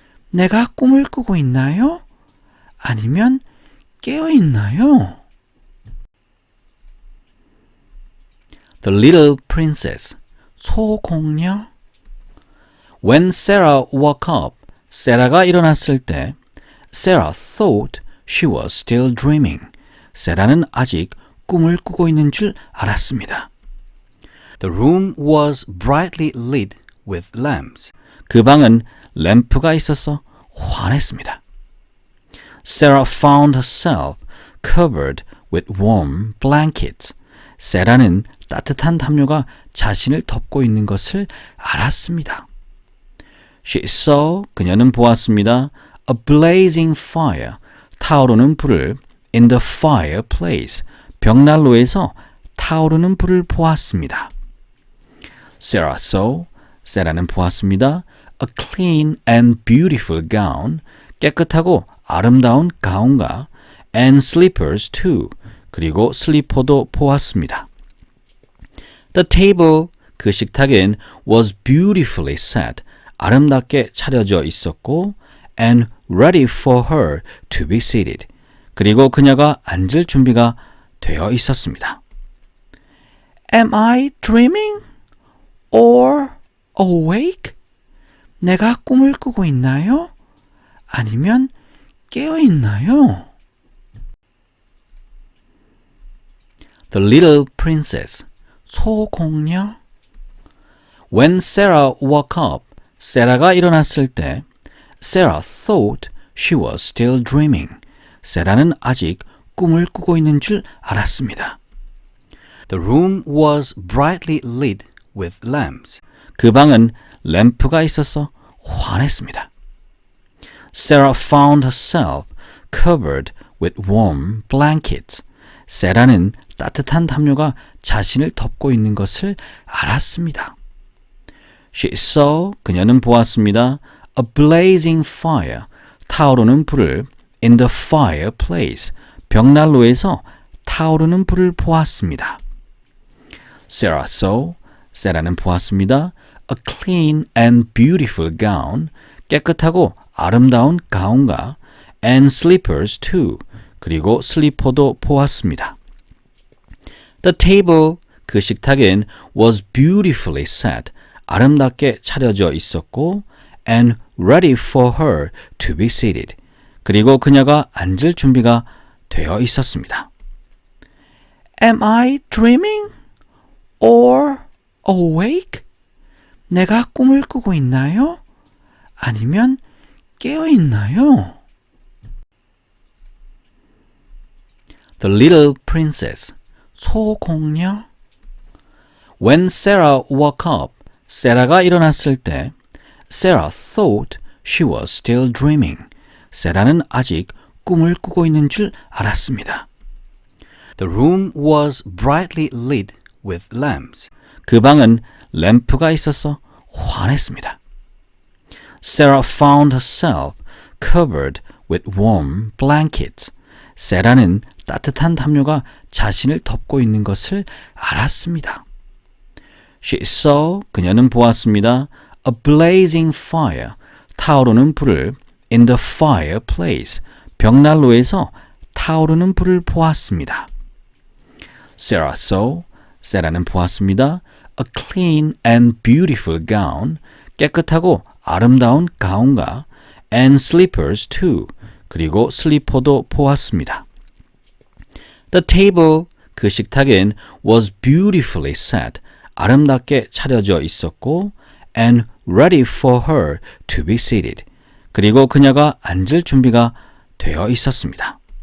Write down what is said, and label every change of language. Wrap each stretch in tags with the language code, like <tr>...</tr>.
<ko>내가 꿈을 꾸고 있나요? 아니면 깨어 있나요?</ko> <en>The Little Princess, 소공녀. When Sarah woke up,</en> <ko>세라가 일어났을 때</ko> <en>Sarah thought she was still dreaming.</en> <ko>세라는 아직 꿈을 꾸고 있는 줄 알았습니다.</ko> <en>The room was brightly lit with lamps.</en> <ko>그 방은 램프가 있어서 환했습니다.</ko> <en>Sarah found herself covered with warm blankets.</en> <ko>세라는 따뜻한 담요가 자신을 덮고 있는 것을 알았습니다.</ko> <en>She saw,</en> <ko>그녀는 보았습니다.</ko> <en>A blazing fire,</en> <ko>타오르는 불을</ko> <en>in the fireplace,</en> <ko>벽난로에서 타오르는 불을 보았습니다.</ko> <en>Sarah saw,</en> <ko>세라는 보았습니다.</ko> <en>A clean and beautiful gown,</en> <ko>깨끗하고 아름다운 가운과</ko> <en>and slippers too,</en> <ko>그리고 슬리퍼도 보았습니다.</ko> <en>The table,</en> <ko>그 식탁엔</ko> <en>was beautifully set,</en> <ko>아름답게 차려져 있었고</ko> <en>and ready for her to be seated,</en> <ko>그리고 그녀가 앉을 준비가 되어 있었습니다.</ko> <en>Am I dreaming or awake?</en> <ko>내가 꿈을 꾸고 있나요? 아니면 깨어 있나요?</ko> <en>The Little Princess, 소공녀. When Sarah woke up,</en> <ko>세라가 일어났을 때</ko> <en>Sarah thought she was still dreaming.</en> <ko>세라는 아직 꿈을 꾸고 있는 줄 알았습니다.</ko> <en>The room was brightly lit with lamps.</en> <ko>그 방은 램프가 있어서 환했습니다.</ko> <en>Sarah found herself covered with warm blankets.</en> <ko>세라는 따뜻한 담요가 자신을 덮고 있는 것을 알았습니다.</ko> <en>She saw,</en> <ko>그녀는 보았습니다.</ko> <en>A blazing fire,</en> <ko>타오르는 불을</ko> <en>in the fireplace,</en> <ko>벽난로에서 타오르는 불을 보았습니다.</ko> <en>Sarah saw,</en> <ko>세라는 보았습니다.</ko> <en>A clean and beautiful gown,</en> <ko>깨끗하고 아름다운 가운과</ko> <en>and slippers too,</en> <ko>그리고 슬리퍼도 보았습니다.</ko> <en>The table,</en> <ko>그 식탁엔</ko> <en>was beautifully set,</en> <ko>아름답게 차려져 있었고</ko> <en>and ready for her to be seated,</en> <ko>그리고 그녀가 앉을 준비가 되어 있었습니다.</ko> <en>Am I dreaming or awake?</en> <ko>내가 꿈을 꾸고 있나요? 아니면 깨어 있나요?</ko> <en>The Little Princess, 소공녀. When Sarah woke up,</en> <ko>세라가 일어났을 때</ko> <en>Sarah thought she was still dreaming.</en> <ko>세라는 아직 꿈을 꾸고 있는 줄 알았습니다.</ko> <en>The room was brightly lit with lamps.</en> <ko>그 방은 램프가 있어서 환했습니다.</ko> <en>Sarah found herself covered with warm blankets.</en> <ko>세라는 따뜻한 담요가 자신을 덮고 있는 것을 알았습니다.</ko> <en>She saw,</en> <ko>그녀는 보았습니다.</ko> <en>A blazing fire,</en> <ko>타오르는 불을</ko> <en>in the fireplace,</en> <ko>벽난로에서 타오르는 불을 보았습니다.</ko> <en>Sarah saw,</en> <ko>세라는 보았습니다.</ko> <en>A clean and beautiful gown,</en> <ko>깨끗하고 아름다운 가운과</ko> <en>and slippers too,</en> <ko>그리고 슬리퍼도 보았습니다.</ko> <en>The table,</en> <ko>그 식탁엔</ko> <en>was beautifully set,</en> <ko>아름답게 차려져 있었고</ko> <en>and ready for her to be seated,</en> <ko>그리고 그녀가 앉을 준비가 되어 있었습니다.</ko>